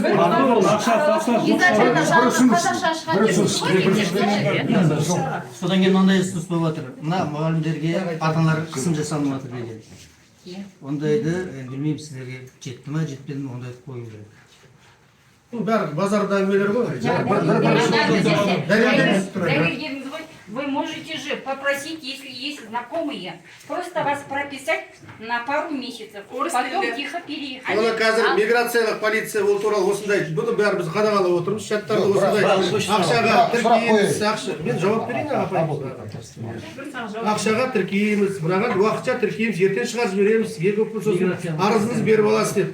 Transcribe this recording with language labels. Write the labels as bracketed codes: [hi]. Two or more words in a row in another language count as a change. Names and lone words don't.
[kk] содан кейін мынандай ұсыныс болып жатыр. Мына мұғалімдерге ата-аналар қысым жасалынып жатыр деген. Ондайды білмеймін сіздерге жетті ма жетпеді ме ондайды қою керек. Бәрі базарда әңгімелер ғой. Дәрігеріңіз ғой, [ru] вы можете же попросить, если есть знакомые, просто вас прописать на пару месяцев, потом тихо переехать. [kk] Оны қазір миграциялық полиция ол туралы осындай, бұны бәрі біз қадағалап отырмыз, шарттарды осындай ақшаға тіркейміз, мен жауап берейін апай. Ақшаға тіркейміз, мынаған уақытша тіркейміз, ертең шығарып жібереміз, арызыңыз беріп аласыз деп.